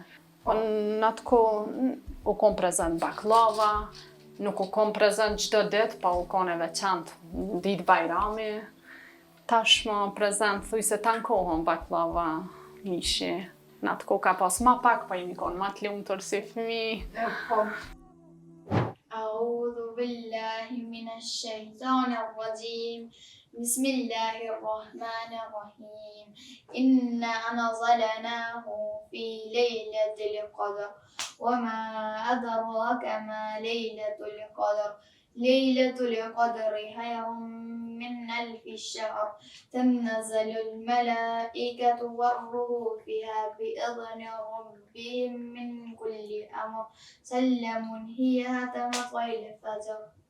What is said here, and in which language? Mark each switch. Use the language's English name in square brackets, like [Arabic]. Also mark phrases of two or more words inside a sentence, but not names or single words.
[Albanian] Po në atë kohë u konë prezent baklava, nuk u kom prezent çdo ditë, pa u kon e veçantë ditë Bajrami. Tashmë prezent thuj se ta nkohën baklava mishi. Në atë kohë ka pas ma pak, pa jemi kon ma të lumtur si fëmijë. [Arabic] أعوذ بالله من الشيطان الرجيم بسم الله الرحمن الرحيم إنا أنزلناه في ليلة القدر وما أدراك ما ليلة القدر ليلة القدر خير من 1000 شهر تنزل الملائكة والروح فيها بإذن ربهم من كل أمر سلام هي حتى مطلع الفجر.